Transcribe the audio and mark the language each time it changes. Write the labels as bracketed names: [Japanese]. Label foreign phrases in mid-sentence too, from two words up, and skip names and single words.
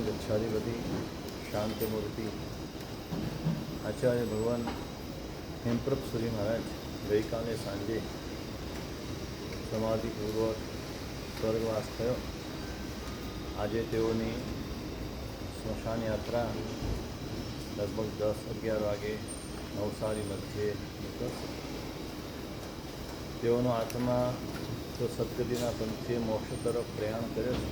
[Gujarati] ગચ્છાધિપતિ શાંતિમૂર્તિ આચાર્ય ભગવાન હેમપ્રભશ્રી મહારાજ ગઈ કાલે સાંજે સમાધિપૂર્વક સ્વર્ગવાસ થયો આજે તેઓની સ્મશાન યાત્રા લગભગ 10-11 વાગે નવસારી મધ્યે નીકળશે. તેઓનો આત્મા તો સદગતિના પંથે મોક્ષ તરફ પ્રયાણ કર્યો છે.